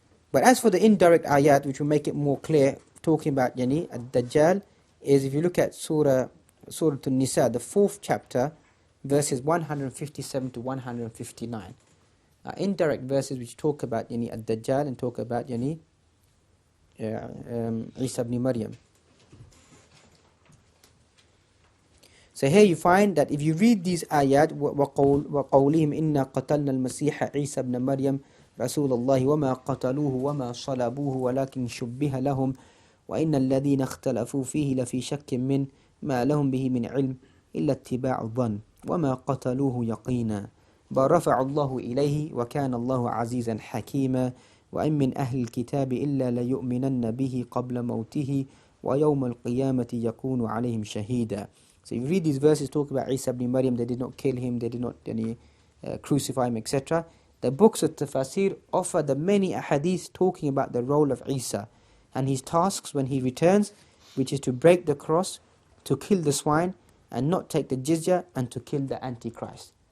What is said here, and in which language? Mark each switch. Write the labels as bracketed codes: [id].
[en] But as for the indirect ayat, which will make it more clear, talking about ad-Dajjal, is if you look at Surah An-Nisa, the 4th chapter, verses 157 to 159. Indirect verses which talk about ad-Dajjal and talk about Isa ibn Maryam. So here you find that if you read these ayat, [ar] وَقَوْلِهِمْ إِنَّا قَتَلْنَا الْمَسِيحَ عِيسَى بْنَ مَرْيَمَ رَسُولَ اللَّهِ وَمَا قَتَلُوهُ وَمَا صَلَبُوهُ وَلَكِنْ شُبِّهَ لَهُمْ وَإِنَّ الَّذِينَ اخْتَلَفُوا فِيهِ لَفِي شَكٍّ مِّنْ مَا لَهُمْ بِهِ مِنْ عِلْمٍ إِلَّا اتِّبَاعُ الظَّنِّ وَمَا قَتَلُوهُ يَقِينًا بَلْ رَفَعَ اللَّهُ إِلَيْهِ وَكَانَ اللَّهُ عَزِيزًا حَكِيمًا وَإِن مِّنْ أَهْلِ الْكِتَابِ إِلَّا لَيُؤْمِنَنَّ بِهِ قَبْلَ مَوْتِهِ وَيَوْمَ الْقِيَامَةِ يَكُونُ عَلَيْهِمْ شَهِيدًا. [en] So you read these verses talk about Isa ibn Maryam, they did not kill him, they did not crucify him, etc. The books of Tafsir offer the many ahadith talking about the role of Isa and his tasks when he returns, which is to break the cross, to kill the swine, and not take the jizya, and to kill the Antichrist.